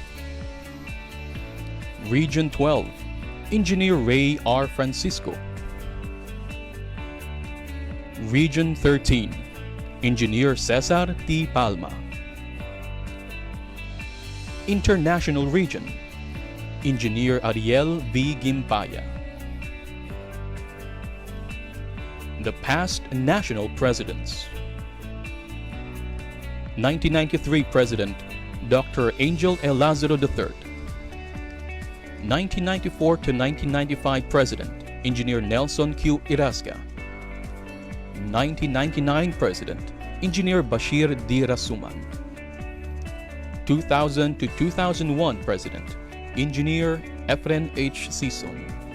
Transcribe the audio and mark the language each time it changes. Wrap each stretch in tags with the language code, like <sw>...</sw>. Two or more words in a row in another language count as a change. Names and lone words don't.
<en>Region 12, Engineer Ray R. Francisco. Region 13, Engineer Cesar T. Palma. International Region, Engineer Ariel B. Gimpaya. The past national presidents. 1993 President, Dr. Angel L. Lazaro III. 1994 to 1995 President, Engineer Nelson Q. Irasca. 1999 President, Engineer Bashir D. Rasuman. 2000 to 2001 President, Engineer Efren H. Sison.</en>